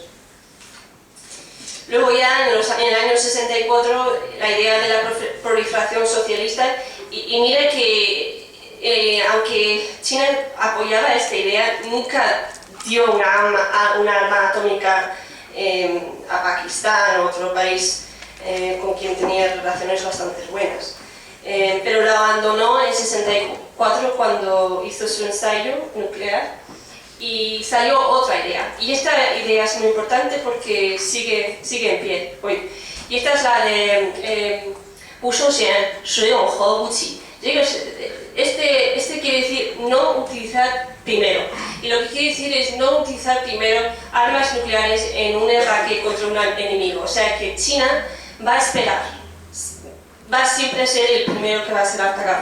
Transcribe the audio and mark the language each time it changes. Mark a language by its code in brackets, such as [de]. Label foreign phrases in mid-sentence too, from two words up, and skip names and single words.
[es] Luego ya en el año 64 la idea de la proliferación socialista, y mira que aunque China apoyaba esta idea, nunca dio una arma atómica a Pakistán o otro país con quien tenía relaciones bastante buenas. Pero lo abandonó en 64 cuando hizo su ensayo nuclear y salió otra idea. Y esta idea es muy importante porque sigue en pie hoy. Y esta es la de [zh] 不授权使用核武器. [es] Este quiere decir no utilizar primero. Y lo que quiere decir es no utilizar primero armas nucleares en un ataque contra un enemigo. O sea que China va a esperar. Va siempre a ser el primero que va a ser atacado.